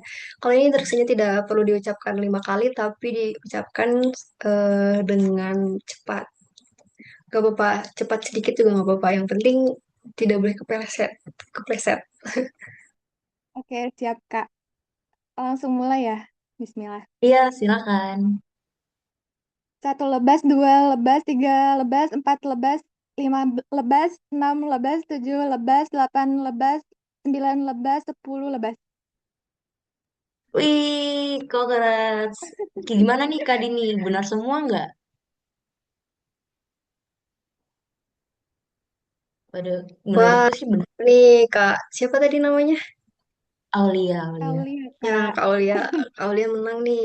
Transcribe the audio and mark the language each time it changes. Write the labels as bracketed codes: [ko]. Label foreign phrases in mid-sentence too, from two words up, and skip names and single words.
[id] Kalau ini instruksinya tidak perlu diucapkan 5 kali, tapi diucapkan dengan cepat. Gak apa-apa, cepat sedikit juga gak apa-apa. Yang penting tidak boleh kepleset. Kepleset. Oke, siap Kak. Langsung mulai ya. Bismillah. Iya, silakan. Satu lebas, dua lebas, tiga lebas, empat lebas, lima lebas, enam lebas, tujuh lebas, delapan lebas, sembilan lebas, 10 lebas. Wih, congrats. Gimana nih Kak Dini? Benar semua nggak? Waduh, Wah, menurutku sih benar. nih Kak, siapa tadi namanya? Aulia, Aulia. Aulia, Ya, Kak. Kak Aulia. Kak Aulia menang nih.